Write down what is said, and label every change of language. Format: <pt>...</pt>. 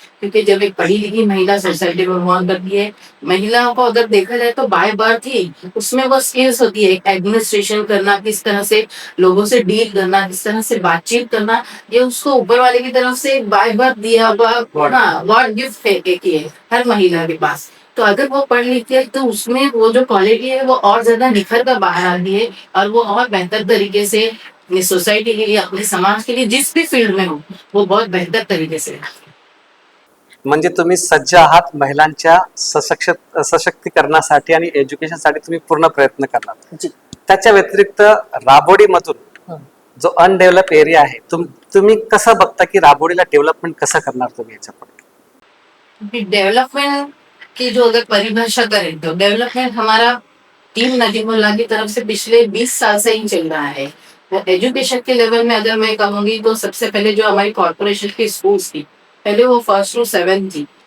<hi>क्योंकि जब एक पढ़ी लिखी महिला सोसाइटी में मूव ऑन करती है, महिलाओं को अगर देखा जाए तो बाय बर्थ ही उसमें वो स्किल्स होती है, एडमिनिस्ट्रेशन करना, किस तरह से लोगों से डील करना, किस तरह से बातचीत करना, ये उसको ऊपर वाले की तरफ से बाय बर्थ दिया हुआ गॉड गिफ्ट है एक ये हर महिला के पास। तो अगर वो पढ़ लिखी है तो उसमें वो जो क्वालिटी है वो और ज्यादा निखर कर बाहर आती है और वो और बेहतर तरीके से अपनी सोसाइटी के लिए, अपने समाज के लिए, जिस भी फील्ड में हो वो बहुत बेहतर तरीके से।</hi> <mr>म्हणजे तुम्ही सज्ज आहात महिलांच्या सशक्तीकरणासाठी आणि एज्युकेशनसाठी तुम्ही पूर्ण प्रयत्न करणार. त्याच्या व्यतिरिक्त राबोडीमधून जो अनडेव्हलप एरिया आहे तुम्ही कसं बघता की राबोडीला डेव्हलपमेंट कसं करणार तुम्ही याच्यापुढे?</mr> <hi>डेवलपमेंट की जो अगर परिभाषा करें तो डेवलपमेंट हमारा टीम नजीमुल्लाह की तरफ से पिछले 20 साल से ही चल रहा है। तो एजुकेशन के लेवल में अगर मैं कहूँगी तो सबसे पहले जो हमारी कॉर्पोरेशन की स्कूल्स थी, पहले वो 1st to 7th थी।</hi>